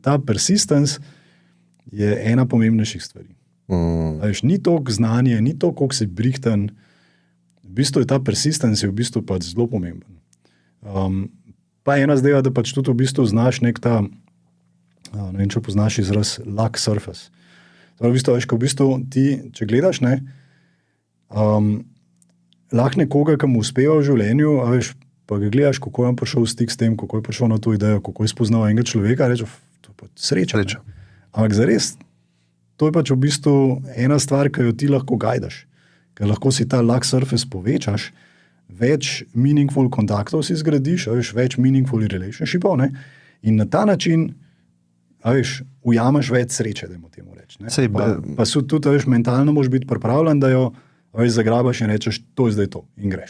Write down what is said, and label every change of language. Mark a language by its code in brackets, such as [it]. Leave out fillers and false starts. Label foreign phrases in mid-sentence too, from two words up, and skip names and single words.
[sl] Ta persistence je ena pomembnejših stvari. Ni toliko znanje, ni to, koliko si brihten, v bistvu je ta persistence v bistvu pač zelo pomemben. Pa ena zdaj, da pač tudi v bistvu znaš nek ta, ne vem, če poznaš izraz [en] luck surface. [sl] Torej, v bistvu ti, če gledaš, ne, lahko nekoga, ki mu uspeva v življenju, pa ga gledaš, kako je on prišel v stik s tem, kako je prišel na to idejo, kako je spoznal enega človeka, reče, to je pa sreča. Ampak zares, to je pač v bistvu ena stvar, ki jo ti lahko gajdaš. Ker lahko si ta [en] luck surface [sl] povečaš, več meaningful kontaktov si zgradiš, več [en] meaningful relationshipov, [sl] ne, in na ta način ujameš več sreče, da mu temu reči. Pa so tudi, mentalno moraš biti pripravljen, da jo zagrabaš in rečeš, to je zdaj to, in greš.